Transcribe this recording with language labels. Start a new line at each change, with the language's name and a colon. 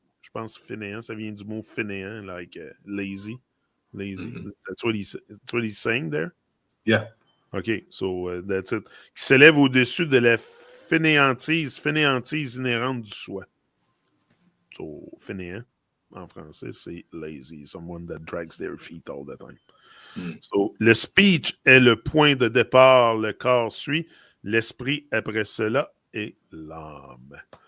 French: Je pense fainéant, ça vient du mot fainéant,
English: like lazy. That's what he's saying there? Yeah. OK, so that's it.
French: Qui s'élève au-dessus de la fainéantise inhérente du soi.
English: So, fainéant,
French: en français, c'est
English: lazy, someone that drags their feet all the time.
French: So, le speech est le point de départ, le corps suit, l'esprit après cela est l'âme.